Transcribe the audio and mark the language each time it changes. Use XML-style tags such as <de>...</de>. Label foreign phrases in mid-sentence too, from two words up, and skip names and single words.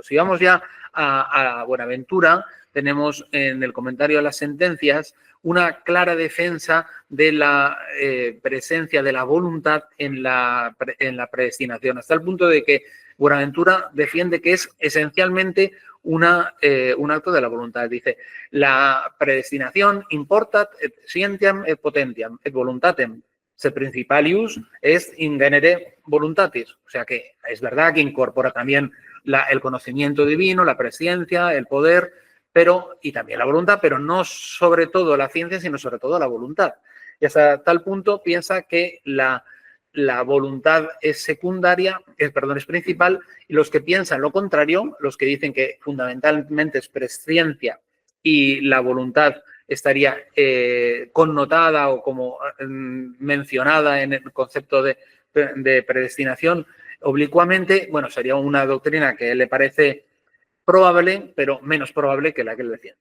<es>Si vamos ya a Buenaventura, tenemos en el comentario a las sentencias una clara defensa de la presencia de la voluntad en la predestinación, hasta el punto de que Buenaventura defiende que es esencialmente un acto de la voluntad. Dice, la predestinación</es> <la>importat et scientiam et potentiam et voluntatem se principalius est in genere voluntatis.</la> <es>O sea que es verdad que incorpora también el conocimiento divino, la presciencia, el poder, y también la voluntad, pero no sobre todo la ciencia, sino sobre todo la voluntad. Y hasta tal punto piensa que la voluntad es secundaria, es principal, y los que piensan lo contrario, los que dicen que fundamentalmente es presciencia y la voluntad estaría connotada o como mencionada en el concepto de predestinación oblicuamente, bueno, sería una doctrina que le parece probable, pero menos probable que la que él defiende.</es>